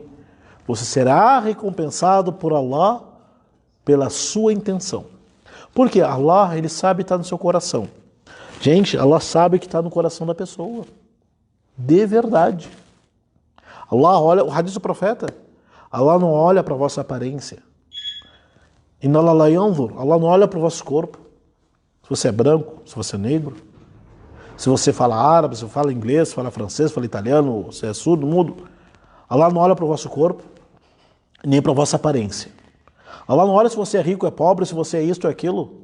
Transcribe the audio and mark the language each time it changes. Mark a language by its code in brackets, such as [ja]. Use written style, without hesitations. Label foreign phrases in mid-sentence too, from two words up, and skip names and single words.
[pt] Você será recompensado por Allah pela sua intenção. Porque Allah, ele sabe que está no seu coração. Gente, Allah sabe que está no coração da pessoa. De verdade. Allah olha, o hadith do profeta, Allah não olha para a vossa aparência. [ar] إن الله لا ينظر, [pt] Allah não olha para o vosso corpo. Se você é branco, se você é negro, Se você fala árabe, se você fala inglês, se fala francês, se fala italiano, se é surdo, mudo, Allah não olha para o vosso corpo, nem para a vossa aparência. Allah não olha se você é rico, é pobre, se você é isto ou aquilo.